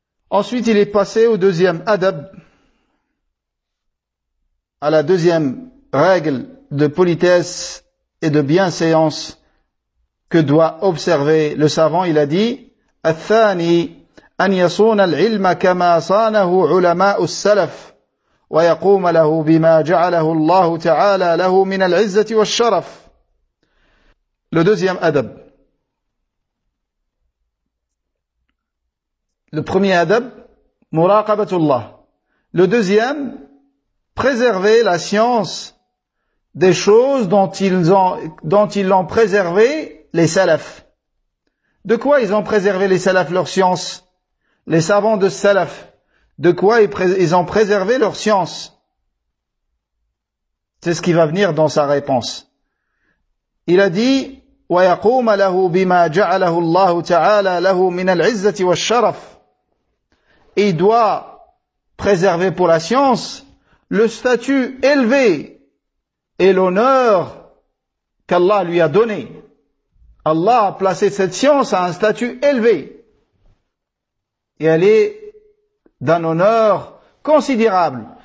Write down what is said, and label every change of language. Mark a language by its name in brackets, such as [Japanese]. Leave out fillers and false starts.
[French] Ensuite, il est passé au deuxième adab, à la deuxième règle de politesse et de bienséance que doit observer le savant. Il a dit, [Arabic] الثاني أن يصون العلم كما صانه علماء السلف ويقوم له بما جعله الله تعالى له من العزة والشرف. [French] Le deuxième adab. Le premier adab, muraqabatullah. Le deuxième, préserver la science des choses dont ils ont préservé les salafs. De quoi ils ont préservé les salafs leur science? Les savants de salaf, de quoi ils ont préservé leur science? C'est ce qui va venir dans sa réponse. Il a dit, [Arabic] ويقوم له بما جعله الله تعالى له من العزة والشرف. [French] Et il doit préserver pour la science le statut élevé et l'honneur qu'Allah lui a donné. Allah a placé cette science à un statut élevé. Et elle est d'un honneur considérable.